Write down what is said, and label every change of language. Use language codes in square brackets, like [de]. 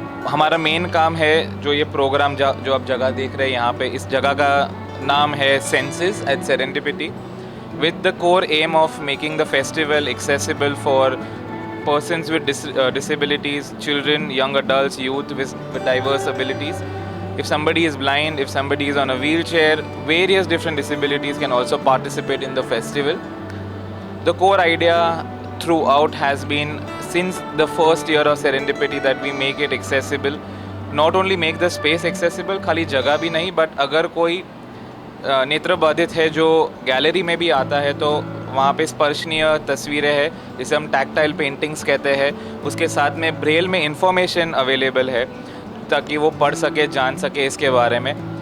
[hi] हमारा मेन काम है जो ये प्रोग्राम जो आप जगह देख रहे हैं यहाँ पे, इस जगह का नाम है census eight serendipity, [en] with the core aim of making the festival accessible for persons with disabilities, children, young adults, youth with diverse abilities. If somebody is blind, if somebody is on a wheelchair, various different disabilities can also participate in the festival. The core idea throughout has been, since the first year of Serendipity, that we make it accessible. Not only make the space accessible, [hi] खाली जगह भी नहीं, but अगर कोई नेत्र बाधित है जो गैलरी में भी आता है तो वहाँ पे स्पर्शनीय तस्वीरें हैं जिसे हम टैक्टाइल पेंटिंग्स कहते हैं, उसके साथ में ब्रेल में इंफॉर्मेशन अवेलेबल है ताकि वो पढ़ सके, जान सके इसके बारे में।